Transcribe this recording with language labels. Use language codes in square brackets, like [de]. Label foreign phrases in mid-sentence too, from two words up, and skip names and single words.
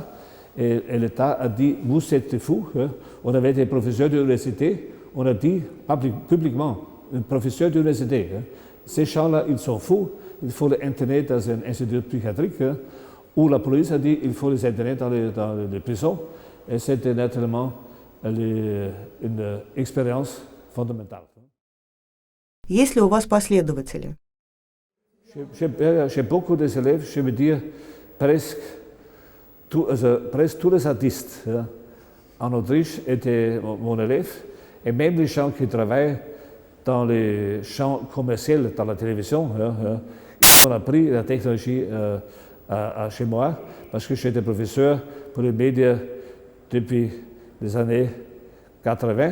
[fr] Et l'État a dit, vous êtes fous. On avait été professeur d'université, on a dit publiquement, un professeur d'université, ces gens-là, ils sont fous, il faut les interner dans un institut psychiatrique, où la police a dit, il faut les interner dans les prisons. Et c'était naturellement une expérience fondamentale. [ru] Есть ли у вас последователи? [fr] J'ai beaucoup d'élèves, je veux dire presque tous les artistes en Autriche étaient mon élève, et même les gens qui travaillent dans les champs commerciaux, dans la télévision, ils ont appris la technologie chez moi, parce que j'étais professeur pour les médias depuis les années 80.